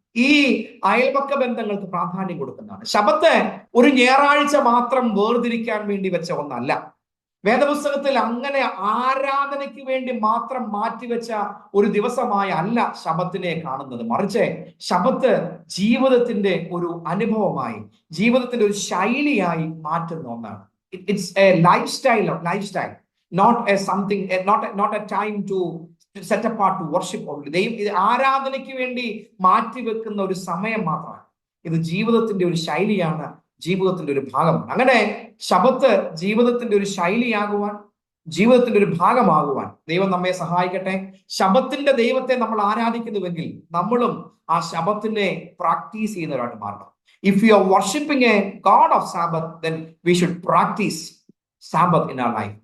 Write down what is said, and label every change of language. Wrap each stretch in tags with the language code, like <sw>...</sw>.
<ml>ഈ അയൽപക്ക ബന്ധങ്ങൾക്ക് പ്രാധാന്യം കൊടുക്കുന്നതാണ്. ശബത്ത് ഒരു ഞായറാഴ്ച മാത്രം വേർതിരിക്കാൻ വേണ്ടി വെച്ച ഒന്നല്ല. വേദപുസ്തകത്തിൽ അങ്ങനെ ആരാധനയ്ക്ക് വേണ്ടി മാത്രം മാറ്റിവെച്ച ഒരു ദിവസമായി അല്ല ശബത്തിനെ കാണുന്നത്. മറിച്ച് ശബത്ത് ജീവിതത്തിന്റെ ഒരു അനുഭവമായി, ജീവിതത്തിന്റെ ഒരു ശൈലിയായി മാറ്റുന്ന ഒന്നാണ്.</ml> <en>It's a lifestyle, not a something, not a time to set apart to worship only.</en> <ml>ഇത് ആരാധനയ്ക്ക് വേണ്ടി മാറ്റിവെക്കുന്ന ഒരു സമയം മാത്രമാണ്. ഇത് ജീവിതത്തിന്റെ ഒരു ശൈലിയാണ്, ജീവിതത്തിന്റെ ഒരു ഭാഗമാണ്. അങ്ങനെ ശബത്ത് ജീവിതത്തിന്റെ ഒരു ശൈലിയാകുവാൻ, ജീവിതത്തിന്റെ ഒരു ഭാഗമാകുവാൻ ദൈവം നമ്മെ സഹായിക്കട്ടെ. ശബത്തിന്റെ ദൈവത്തെ നമ്മൾ ആരാധിക്കുന്നുവെങ്കിൽ നമ്മളും ആ ശബത്തിനെ പ്രാക്ടീസ് ചെയ്യുന്നവരായിട്ട് മാറണം.</ml> <en>If you are worshiping a God of Sabbath, then we should practice Sabbath in our life.</en>